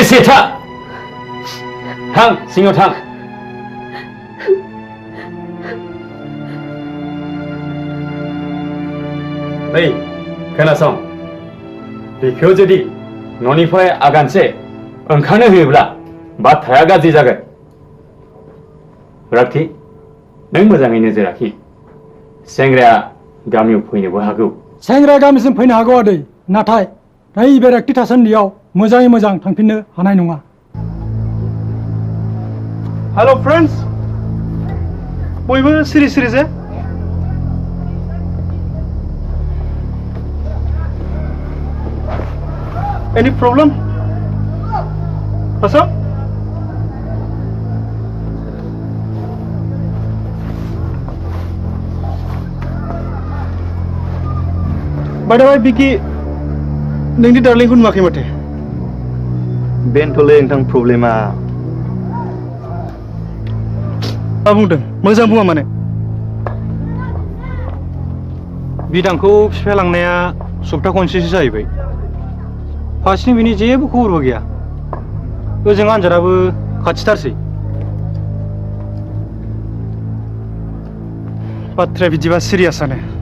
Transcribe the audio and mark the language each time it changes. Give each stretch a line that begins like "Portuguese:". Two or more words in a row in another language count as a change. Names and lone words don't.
Bodo: थां सिङाव थां नै खोनासं बेखौ जुदि न'निफ्राय आगानसे ओंखारनो होयोब्ला बाथ्राया गाज्रि जागोन रागथि नों मोजाङै नोजोर लाखि सेंग्राया गामियाव फैनोबो हागौ सेंग्राया गामिसिम फैनो हागौ आदै नाथाय नैबे रागथि थासान्दियाव मोजाङै मोजां थांफिननो हानाय नङा
English: Hello friends
Bodo: बयबो सिरि सिरि जे
English: any problem What's up? By the way, Vicky,
Bodo: नोंनि डार्लिंखौ नुवाखै माथो बेनोथ'लै नोंथां प्रब्लेमा मा बुंदों मोजां बुङा माने बिदांखौ बिफाया लांनाया सप्ता खनसेसो जाहैबाय फार्स्टनि बिनि जेबो खबरबो गैया ओजों आनजादाबो खाथिथारसै बाथ्राया बिदिबा सिरियासआनो